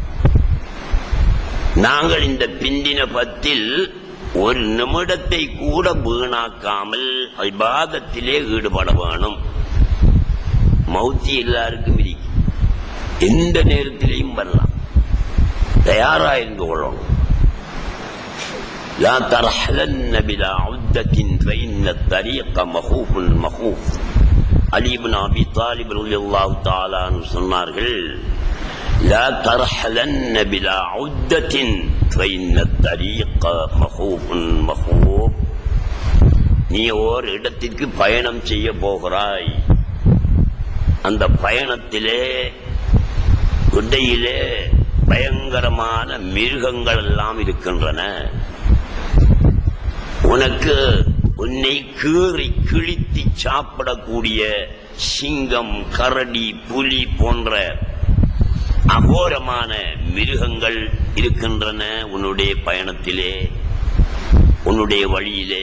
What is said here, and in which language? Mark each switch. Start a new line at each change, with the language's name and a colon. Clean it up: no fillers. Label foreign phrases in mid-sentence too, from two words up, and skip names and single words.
Tamil: நாங்கள் இந்த பிந்தின 10ல் ஒரு நிமிடத்தை கூட வீணாக்காமல் இபாதத்திலே ஈடுபட வேணும். மௌத்தி எல்லாருக்கும் இருக்கு, எந்த நேரத்திலையும் வரலாம், தயாராயிருந்து கொள்ளணும்.
Arabic: لا ترحلن بلا عدة فإن الطريق مخوف مخوف.
Tamil: அலி இப்னு அபி தாலிப்
Arabic: رضي الله تعالى عنه
Tamil: சொன்னார்கள்,
Arabic: لا ترحلن بلا عدة فإن الطريق مخوف مخوف.
Tamil: நீ ஓர் இடத்திற்கு பயணம் செய்ய போகிறாய். அந்த பயணத்திலே இடையிலே பயங்கரமான மிருகங்கள் எல்லாம் இருக்கின்றன. உனக்கு உன்னை கீறி கிழித்து சாப்பிடக்கூடிய சிங்கம், கரடி, புலி போன்ற அகோரமான மிருகங்கள் இருக்கின்றன உன்னுடைய பயணத்திலே, உன்னுடைய வழியிலே.